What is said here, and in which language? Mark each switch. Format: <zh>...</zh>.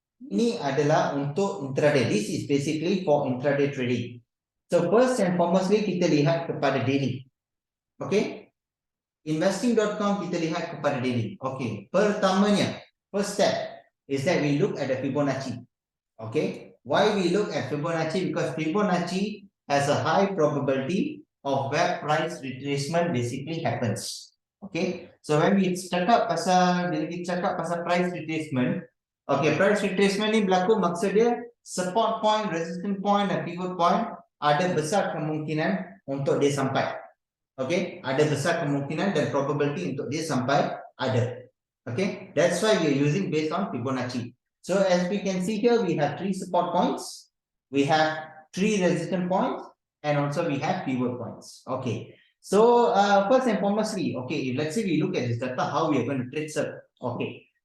<ms>Ini adalah untuk intraday.</ms> <en>This is basically for intraday trading. So first and foremostly</en> <ms>kita lihat kepada</ms> <en>daily. Okay.</en> <ms>Investing.com kita lihat kepada daily. Okay.</ms> <en>Pertamanya, first step is that we look at the Fibonacci. Okay. Why we look at Fibonacci? Because Fibonacci has a high probability of where price retracement basically happens.</en> <ms>Okay,</ms> <en>so when we</en> <ms>cakap pasal, bila kita cakap pasal price retracement, okay, price retracement ni berlaku maksud dia support point, resistance point dan pivot point ada besar kemungkinan untuk dia sampai. Okay, ada besar kemungkinan dan probability untuk dia sampai ada.</ms> <en>Okay, that's why we are using based on Fibonacci. So as we can see here, we have 3 support points, we have 3 resistance points, and also we have pivot points. Okay. So first and foremostly, okay, let's say we look at this data, how we are going to trade, sir. Okay.</en>